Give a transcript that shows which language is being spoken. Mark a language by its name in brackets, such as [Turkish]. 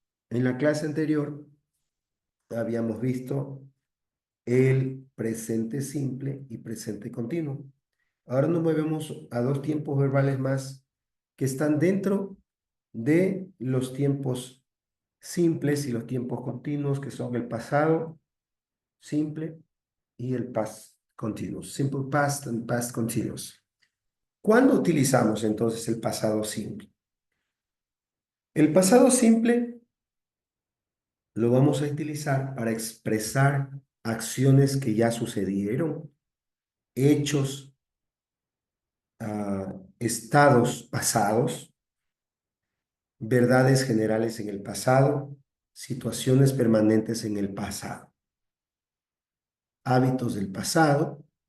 [Spanish] En la clase anterior habíamos visto el presente simple y presente continuo. Ahora nos movemos a dos tiempos verbales más que están dentro de los tiempos simples y los tiempos continuos, que son el pasado simple y el past continuous. [English] Simple past and past continuous. [Spanish] ¿Cuándo utilizamos entonces el pasado simple? El pasado simple lo vamos a utilizar para expresar acciones que ya sucedieron, hechos, estados pasados, verdades generales en el pasado, situaciones permanentes en el pasado, hábitos del pasado.